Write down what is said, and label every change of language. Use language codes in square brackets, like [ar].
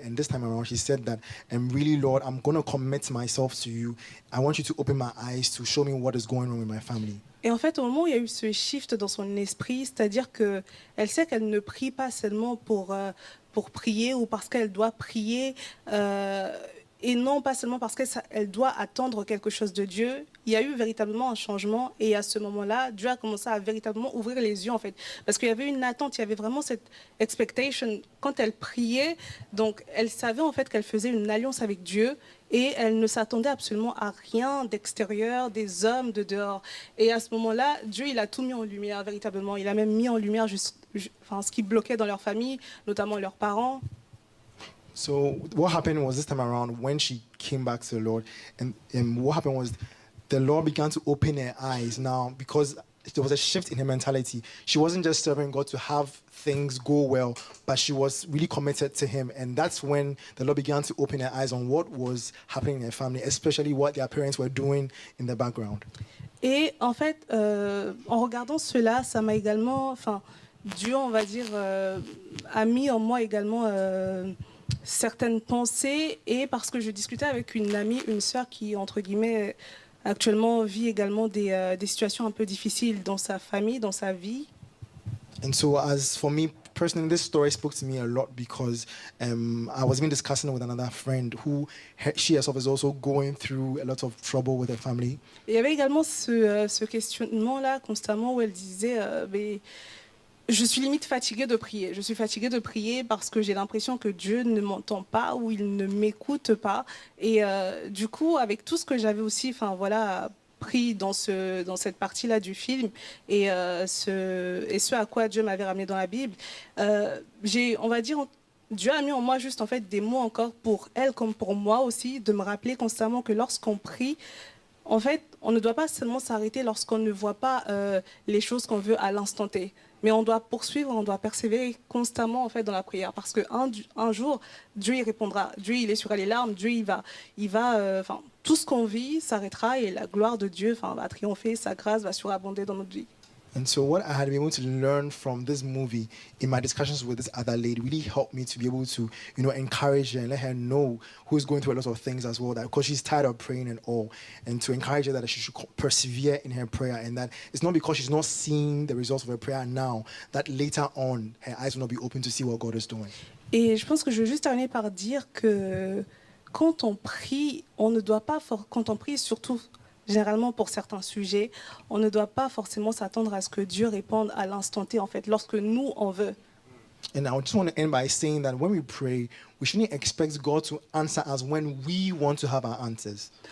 [en] And this time around, she said that, really, Lord, I'm going to commit myself to you. I want you to open my eyes to show me what is going on with my family. [fr] Et en fait, au moment où il y a eu ce shift dans son esprit, c'est-à-dire qu'elle sait qu'elle ne prie pas seulement pour prier ou parce qu'elle doit prier, et non pas seulement parce qu'elle doit attendre quelque chose de Dieu. Il y a eu véritablement un changement, et à ce moment-là, Dieu a commencé à véritablement ouvrir les yeux en fait, parce qu'il y avait une attente, il y avait vraiment cette expectation quand elle priait. Donc elle savait en fait qu'elle faisait une alliance avec Dieu, et elle ne s'attendait absolument à rien d'extérieur, des hommes de dehors. Et à ce moment-là, Dieu il a tout mis en lumière véritablement. Il a même mis en lumière ce qui bloquait dans leur famille, notamment leurs parents. [en] So what happened was this time around when she came back to the Lord, and what happened was the Lord began to open her eyes now because there was a shift in her mentality. She wasn't just serving God to have things go well, but she was really committed to Him. And that's when the Lord began to open her eyes on what was happening in her family, especially what their parents were doing in the background. [fr] Et en fait, en regardant cela, ça m'a également, Dieu, on va dire, a mis en moi également certaines pensées, et parce que je discutais avec une amie, une sœur qui, entre guillemets, actuellement vit également des situations un peu difficiles dans sa famille, dans sa vie. [en] And so as for me personally, this story spoke to me a lot because I was even discussing it with another friend who, she herself is also going through a lot of trouble with her family. [fr] Et il y avait également ce questionnement-là constamment où elle disait je suis limite fatiguée de prier. Je suis fatiguée de prier parce que j'ai l'impression que Dieu ne m'entend pas ou il ne m'écoute pas. Et du coup, avec tout ce que j'avais aussi, pris dans cette partie-là du film et ce à quoi Dieu m'avait ramené dans la Bible, on va dire, Dieu a mis en moi juste en fait des mots encore pour elle comme pour moi aussi, de me rappeler constamment que lorsqu'on prie, en fait, on ne doit pas seulement s'arrêter lorsqu'on ne voit pas les choses qu'on veut à l'instant T. Mais on doit poursuivre, on doit persévérer constamment en fait dans la prière, parce qu'un jour Dieu y répondra. Dieu il essuiera les larmes. Dieu il va tout ce qu'on vit s'arrêtera et la gloire de Dieu va triompher. Sa grâce va surabonder dans notre vie. [en] And so what I had been able to learn from this movie in my discussions with this other lady really helped me to be able to, encourage her and let her know who's going through a lot of things as well, that because she's tired of praying and all, and to encourage her that she should persevere in her prayer, and that it's not because she's not seeing the results of her prayer now, that later on her eyes will not be open to see what God is doing. [fr] Et je pense que je veux juste terminer par dire que quand on prie, quand on prie surtout généralement pour certains sujets, on ne doit pas forcément s'attendre à ce que Dieu réponde à l'instant T, en fait, lorsque nous, on veut. [en] And I just want to end by saying that when we pray, we shouldn't expect God to answer us when we want to have our answers.